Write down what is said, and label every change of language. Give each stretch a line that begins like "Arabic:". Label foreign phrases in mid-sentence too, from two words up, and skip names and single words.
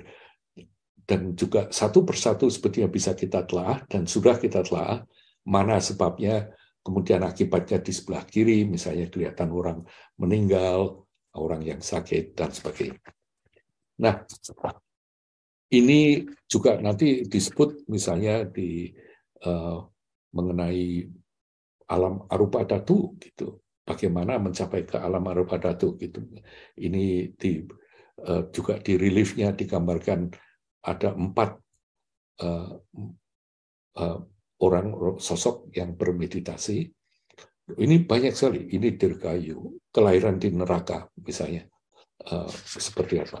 Indonesian: Dan juga satu persatu sebetulnya bisa kita telah, dan sudah kita telah, mana sebabnya, kemudian akibatnya di sebelah kiri, misalnya kelihatan orang meninggal, orang yang sakit, dan sebagainya. Nah, ini juga nanti disebut misalnya di mengenai alam
Sanskrit: arupa dhatu,
Indonesian: gitu. Bagaimana mencapai ke alam
Sanskrit: arupa dhatu,
Indonesian: gitu. Ini juga di reliefnya digambarkan ada 4 orang sosok yang bermeditasi. Ini banyak sekali. Ini dirgayu, kelahiran di neraka misalnya, seperti apa?